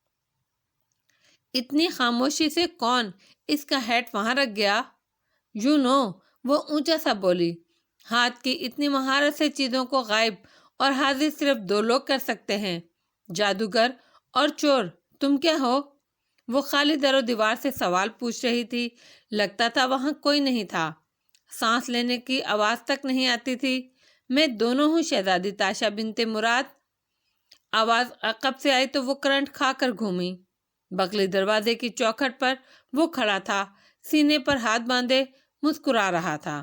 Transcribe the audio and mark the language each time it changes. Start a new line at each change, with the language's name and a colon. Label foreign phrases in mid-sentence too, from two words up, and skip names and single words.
Urdu: اتنی خاموشی سے کون اس کا ہیٹ وہاں رکھ گیا؟
English: you know,
Urdu: وہ اونچا سا بولی، ہاتھ کی اتنی مہارت سے چیزوں کو غائب اور حاضر صرف دو لوگ کر سکتے ہیں، جادوگر اور چور۔ تم کیا ہو؟ وہ خالی در و دیوار سے سوال پوچھ رہی تھی۔ لگتا تھا وہاں کوئی نہیں تھا، سانس لینے کی آواز تک نہیں آتی تھی۔ میں دونوں ہوں شہزادی تاشا بنت مراد۔ آواز عقب سے آئی تو وہ کرنٹ کھا کر گھومی۔ بغلی دروازے کی چوکھٹ پر وہ کھڑا تھا، سینے پر ہاتھ باندھے مسکرا رہا تھا۔